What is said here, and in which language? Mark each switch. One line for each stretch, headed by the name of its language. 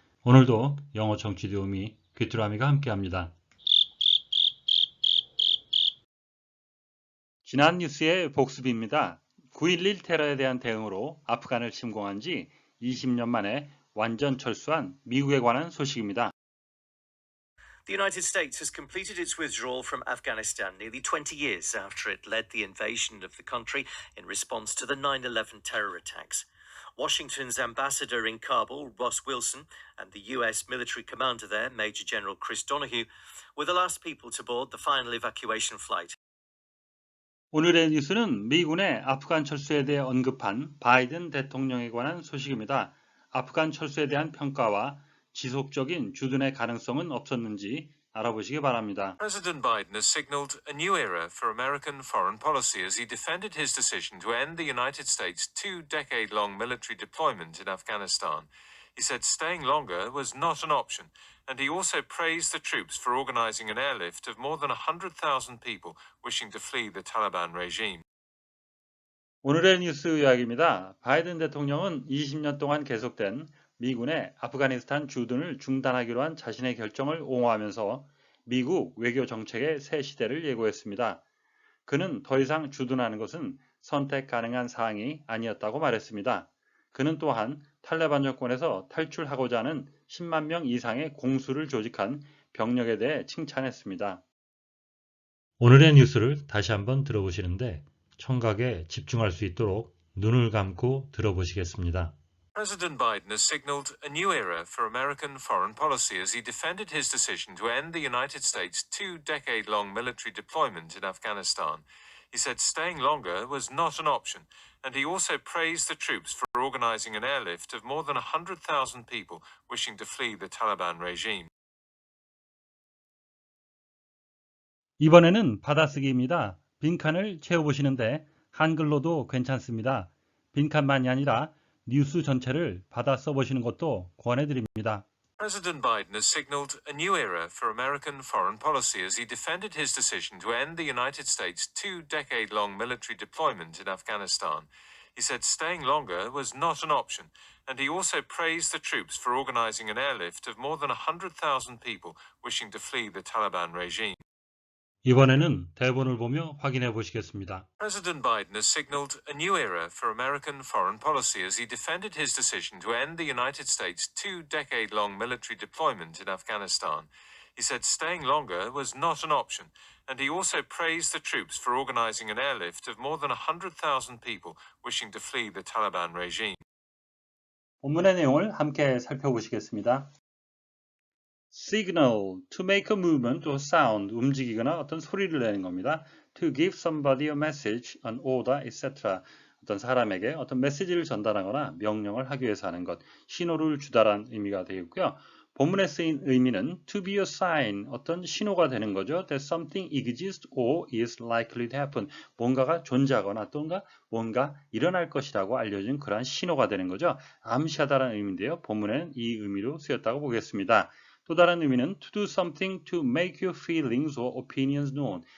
Korean: 오늘도 영어 청취 도우미 귀뚜라미가 함께합니다. 지난 뉴스의 복습입니다. 9.11 테러에 대한 대응으로 아프간을 침공한 지 20년 만에 완전 철수한 미국에 관한 소식입니다.
English: The United States has completed its withdrawal from Afghanistan nearly 20 years after it led the invasion of the country in response to the 9/11 terror attacks. Washington's ambassador in Kabul, Ross Wilson, and the U.S. military commander there, Major General Chris Donahue, were the last people to board the final evacuation flight.
Korean: 오늘의 뉴스는 미군의 아프간 철수에 대해 언급한 바이든 대통령에 관한 소식입니다. 아프간 철수에 대한 평가와 지속적인 주둔의 가능성은 없었는지 알아보시기 바랍니다.
English: President Biden has signaled a new era for American foreign policy as he defended his decision to end the United States' two-decade-long military deployment in Afghanistan. He said staying longer was not an option, and he also praised the troops for organizing an airlift of more than 100,000 people wishing to flee the Taliban regime.
Korean: 오늘의 뉴스 요약입니다. 바이든 대통령은 20년 동안 계속된 미군의 아프가니스탄 주둔을 중단하기로 한 자신의 결정을 옹호하면서 미국 외교 정책의 새 시대를 예고했습니다. 그는 더 이상 주둔하는 것은 선택 가능한 사항이 아니었다고 말했습니다. 그는 또한 탈레반 정권에서 탈출하고자 하는 10만 명 이상의 공수를 조직한 병력에 대해 칭찬했습니다. 오늘의 뉴스를 다시 한번 들어보시는데 청각에 집중할 수 있도록 눈을 감고 들어보시겠습니다.
English: President Biden has signaled a new era for American foreign policy as he defended his decision to end the United States' two-decade-long military deployment in Afghanistan. He said staying longer was not an option, and he also praised the troops for organizing an airlift of more than 100,000 people wishing to flee the Taliban regime.
Korean: 이번에는 받아쓰기입니다. 빈칸을 채워보시는데 한글로도 괜찮습니다. 빈칸만이 아니라 뉴스 전체를 받아 써보시는 것도 권해드립니다.
English: President Biden has signaled a new era for American foreign policy as he defended his decision to end the United States' two-decade-long military deployment in Afghanistan. He said staying longer was not an option, and he also praised the troops for organizing an airlift of more than 100,000 people wishing to flee the Taliban regime.
Korean: 이번에는 대본을 보며 확인해 보시겠습니다.
English: President Biden has signaled a new era for American foreign policy as he defended his decision to end the United States' two-decade-long military deployment in Afghanistan. He said staying longer was not an option, and he also praised the troops for organizing an airlift of more than 100,000 people wishing to flee the Taliban regime.
Korean: 본문의 내용을 함께 살펴보시겠습니다.
English: Signal, to make a movement or sound,
Korean: 움직이거나 어떤 소리를 내는 겁니다.
English: To give somebody a message, an order, etc.
Korean: 어떤 사람에게 어떤 메시지를 전달하거나 명령을 하기 위해서 하는 것, 신호를 주다라는 의미가 되겠고요. 본문에 쓰인 의미는
English: to be a sign,
Korean: 어떤 신호가 되는 거죠.
English: That something exists or is likely to happen.
Korean: 뭔가가 존재하거나 또는 뭔가 일어날 것이라고 알려진 그러한 신호가 되는 거죠. 암시하다라는 의미인데요. 본문에는 이 의미로 쓰였다고 보겠습니다. 또 다른 의미는
English: to do something to make your feelings or opinions known.